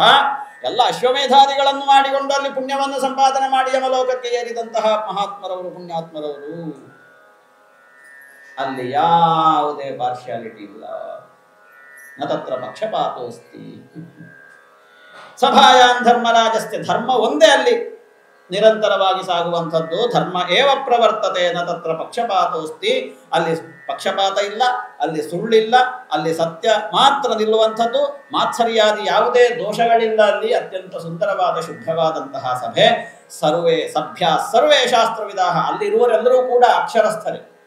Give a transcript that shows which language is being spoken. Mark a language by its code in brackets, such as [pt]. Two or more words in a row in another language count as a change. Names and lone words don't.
[kn] ಎಲ್ಲ ಅಶ್ವಮೇಧಾದಿಗಳನ್ನು ಮಾಡಿಕೊಂಡು ಅಲ್ಲಿ ಪುಣ್ಯವನ್ನು ಸಂಪಾದನೆ ಮಾಡಿ ಯಮಲೋಕಕ್ಕೆ ಏರಿದಂತಹ ಮಹಾತ್ಮರವರು, ಪುಣ್ಯಾತ್ಮರವರು. ಅಲ್ಲಿ ಯಾವುದೇ ಪಾರ್ಶಿಯಾಲಿಟಿ ಇಲ್ಲ. [sa] ನ ತತ್ರ ಪಕ್ಷಪಾತೋಸ್ತಿ. ಸಭಾಯಾನ್ ಧರ್ಮರಾಜಸ್ಯ. [kn] ಧರ್ಮ ಒಂದೇ ಅಲ್ಲಿ ನಿರಂತರವಾಗಿ ಸಾಗುವಂಥದ್ದು. [sa] ಧರ್ಮ ಏವ ಪ್ರವರ್ತತೆ ನ ತತ್ರ ಪಕ್ಷಪಾತೋಸ್ತಿ. [kn] ಅಲ್ಲಿ ಪಕ್ಷಪಾತ ಇಲ್ಲ, ಅಲ್ಲಿ ಸುಳ್ಳಿಲ್ಲ, ಅಲ್ಲಿ ಸತ್ಯ ಮಾತ್ರ ನಿಲ್ಲುವಂಥದ್ದು. ಮಾತ್ಸರ್ಯಾದಿ ಯಾವುದೇ ದೋಷಗಳಿಲ್ಲ. ಅಲ್ಲಿ ಅತ್ಯಂತ ಸುಂದರವಾದ ಶುದ್ಧವಾದಂತಹ ಸಭೆ. [sa] ಸರ್ವೇ ಸಭ್ಯ ಸರ್ವೇ ಶಾಸ್ತ್ರವಿದಾಹ. [kn] ಅಲ್ಲಿ ಇರುವವರೆಲ್ಲರೂ ಕೂಡ ಅಕ್ಷರಸ್ಥರೇ.